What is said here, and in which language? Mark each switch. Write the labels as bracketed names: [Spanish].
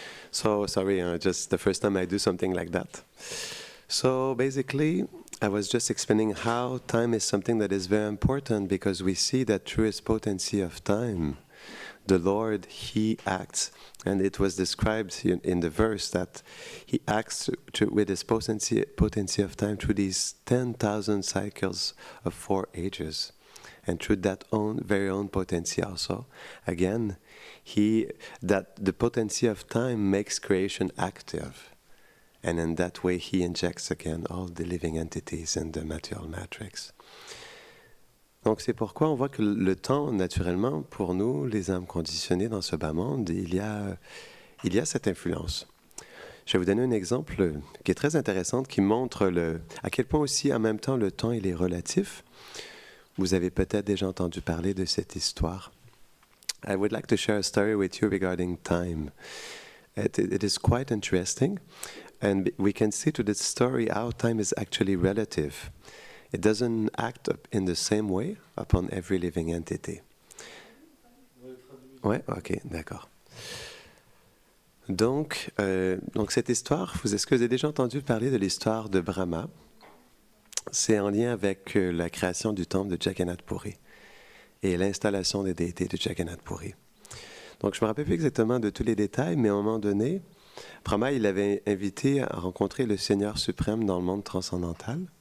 [English] So sorry, just the first time I do something like that. So basically, I was just explaining how time is something that is very important because we see that through his potency of time, the Lord, he acts, and it was described in the verse that he acts with his potency of time through these 10,000 cycles of 4 ages. And through that very own potency also, again, that the potency of time makes creation active. And in that way, he injects again all the living entities in the material matrix. [French] Donc c'est pourquoi on voit que le temps, naturellement, pour nous, les âmes conditionnées dans ce bas monde, il y a cette influence. Je vais vous donner un exemple qui est très intéressant, qui montre à quel point aussi, en même temps, le temps, il est relatif. Vous avez peut-être déjà entendu parler de cette histoire. [English] I would like to share a story with you regarding time. It is quite interesting, and we can see to this story how time is actually relative. It doesn't act in the same way upon every living entity. [French] Ouais, ok, d'accord. Donc cette histoire, est-ce que vous avez déjà entendu parler de l'histoire de Brahma? C'est en lien avec la création du temple de Jagannath Puri et l'installation des déités de Jagannath Puri. Donc je ne me rappelle plus exactement de tous les détails, mais à un moment donné, Brahma, il avait invité à rencontrer le Seigneur suprême dans le monde transcendantal.